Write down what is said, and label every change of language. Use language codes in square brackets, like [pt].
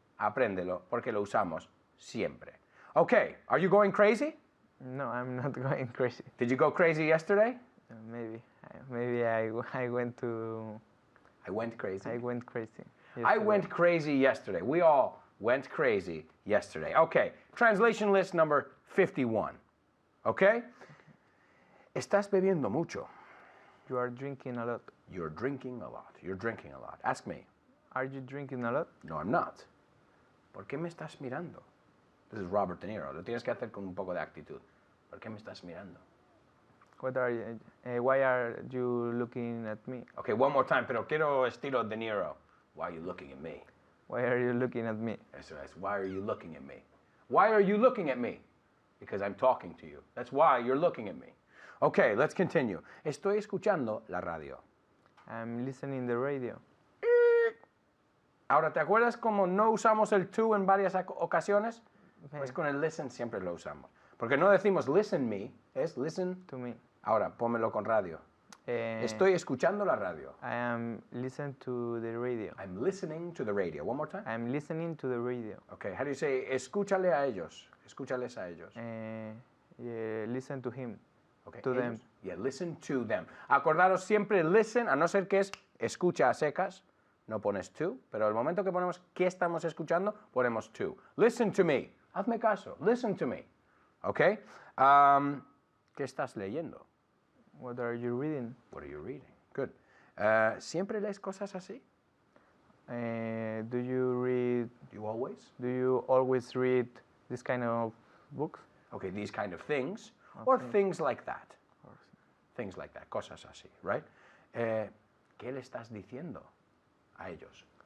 [es] Apréndelo porque lo usamos siempre. [en] Okay, are you going crazy? No, I'm not going crazy. Did you go crazy yesterday? Maybe. Maybe I went to. I went crazy. I went crazy. I yesterday. went crazy yesterday. We all went crazy yesterday. Okay, translation list number 51. Okay? [es] Estás bebiendo mucho. [en] You are drinking a lot. You're drinking a lot. You're drinking a lot. Ask me. Are you drinking a lot? No, I'm not. [es] ¿Por qué me estás mirando? [en] This is Robert De Niro. [es] Lo tienes que hacer con un poco de actitud. ¿Por qué me estás mirando? [en] What are you? Why are you looking at me? Okay, one more time, [es] pero quiero estilo De Niro. [en] Why are you looking at me? Why are you looking at me? [es] Eso es. [en] Why are you looking at me? Why are you looking at me? Because I'm talking to you. That's why you're looking at me. Okay, let's continue. [es] Estoy escuchando la radio. [en] I'm listening the radio. [es] Ahora, ¿te acuerdas cómo no usamos el to en varias ocasiones? Pues con el listen siempre lo usamos. Porque no decimos [en] listen me, [es] es listen. [en] To me. [es] Ahora, pónmelo con radio. Estoy escuchando la radio. [en] I am listening to the radio. I'm listening to the radio. One more time. I'm listening to the radio. Okay, how do you say [es] escúchale a ellos? Escúchales a ellos. [en] Yeah, listen to him. Okay, to them. ellos. Yeah, listen to them. [es] Acordaros siempre listen, a no ser que es escucha a secas, no pones to, pero el momento que ponemos qué estamos escuchando, ponemos to. [en] Listen to me. [es] Hazme caso. [en] Listen to me. Okay? [es] ¿Qué estás leyendo? [en] What are you reading? What are you reading? Good. [es] ¿Siempre lees cosas así? [en] Do you always read this kind of books? Okay, these kind of things, or things like that. Things like that, [es] cosas así, [en] right? [es] ¿Qué le estás diciendo a ellos?